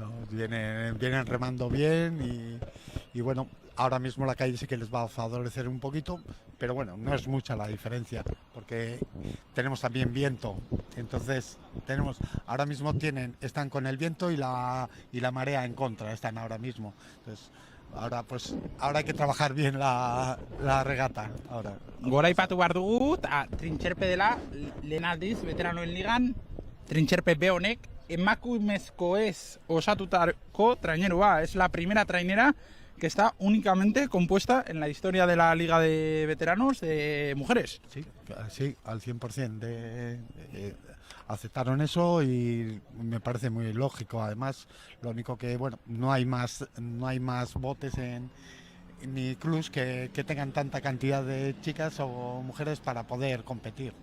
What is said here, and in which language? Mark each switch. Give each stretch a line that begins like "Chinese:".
Spanish: Vienen remando bien y bueno, ahora mismo la calle sí que les va a favorecer un poquito, pero bueno, no es mucha la diferencia, porque tenemos también viento. Entonces, ahora mismo están con el viento y la marea en contra, están ahora mismo. Entonces, ahora hay que trabajar bien la regata. Ahora.
Basque: Goraipatu behar dugu, eta Trintxerpe dela, lehen aldiz, veteranoen ligan, Trintxerpe B honek, emakumezkoez osatutako trainerua.
Spanish: Es la primera trainera que está únicamente compuesta en la historia de la Liga de Veteranos de mujeres. Sí, al 100%. Aceptaron eso y me parece muy lógico. Además, lo único que, bueno, no hay más botes ni clubs que tengan tanta cantidad de chicas o mujeres para poder competir.